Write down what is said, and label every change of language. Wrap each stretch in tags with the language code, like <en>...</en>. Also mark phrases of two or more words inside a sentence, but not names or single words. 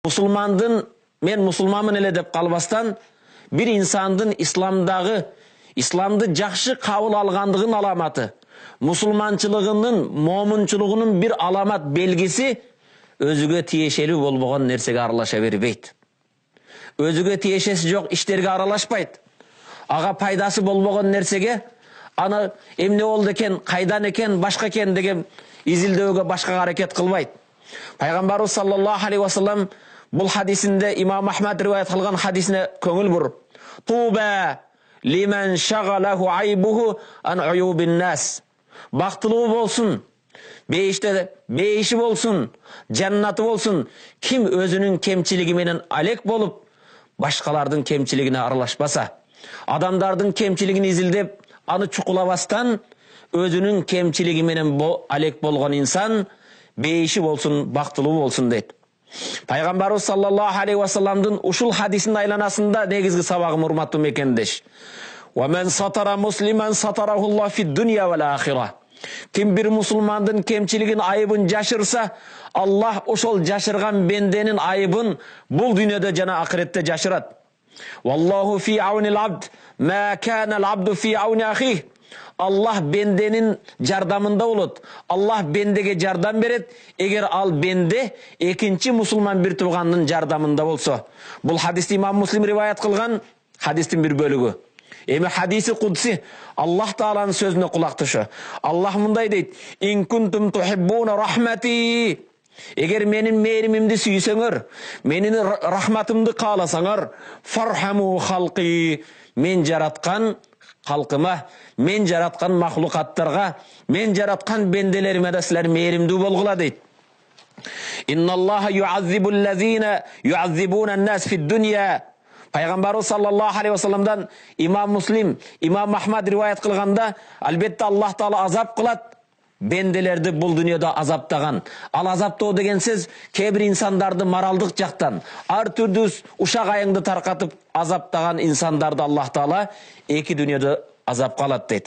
<ky>Men musulmanмын эле деп калбастан, bir insandын исламды жакшы кабыл алгандыгын аламаты, мусулманчылыгынын, момунчулугунун bir аламат белгиси өзүгө тиешелүү болбогон нерсеге аралаша бербейт. Өзүгө тиешеси жок иштерге аралашпайт. Ага пайдасы болбогон нерсеге аны эмне болду экен, кайдан экен, башка экен деген изилдөөгө башка аракет кылбайт. Пайгамбарыбыз</ky> <ar>صلى الله عليه وسلم</ar> <ky>бұл хадисінде имам Ахмад риwayat кылган хадисине көңүл буруп,</ky> <ar>طوبى لمن شغله عيبه عن عيوب الناس.</ar> <ky>Бактылуу болсун, бейиши болсун, жаннаты болсун, ким өзүнүн кемчилиги менен алек болуп, башкалардын кемчилигине аралашпаса, адамдардын кемчилигин изилдеп, аны чукулабастан, өзүнүн кемчилиги менен алек болгон инсан бейиши болсун, бактылуу болсун дейт. Пайгамбарыбыз</ky> <ar>صلى الله عليه وسلمдын</ar> <ky>ушул хадисинин айланасында негизги сабагым урматтуу мекендеш.</ky> <ar>ومن ستر مسلما ستره الله في الدنيا والآخرة.</ar> <ky>Ким бир мусулмандын кемчилигин, айыбын жашырса, Аллах ошол жашырган бенденин айыбын бул дүйнөдө жана акыретте жашырат.</ky> <ar>والله في عون العبد ما كان العبد في عون أخيه.</ar> <ky>Аллах бенденин жардамында болот. Аллах бендеге жардам берет, эгер ал бенде экинчи мусулман бир туугандын жардамында болсо. Бул хадисти имам Муслим риwayat кылган хадистин бир бөлүгү. Эми хадиси кудси Аллах Тааланын сөзүнө кулак тушу. Аллах мындай дейт:</ky> <ar>"إن كنتم تحبون رحمتي".</ar> <ky>Эгер менин мээримимди сүйсөңөр, менин рахматымды кааласаңар,</ky> <ar>فارحموا خلقي.</ar> <ky>Мен жараткан халкыма, мен жараткан махлукаттарга, мен жараткан бенделериме да силер мээримдүү болгула дейт.</ky> <ar>إن الله يعذب الذين يعذبون الناس في الدنيا.</ar> <ky>Пайгамбарыбыз</ky> <ar>صلى الله عليه وسلمдан</ar> <ky>имам Муслим, имам Ахмад риwayat кылганда, албетте Аллах Таала азап кылат, бенделерди бул дүйнөдө азаптаган. Ал азаптоо деген сөз кээ бир инсандарды моралдык жактан, ар түрдүү ушак айыңды таркатып азаптаган инсандарды Аллах Таала эки дүйнөдө азапка алат дейт.</ky>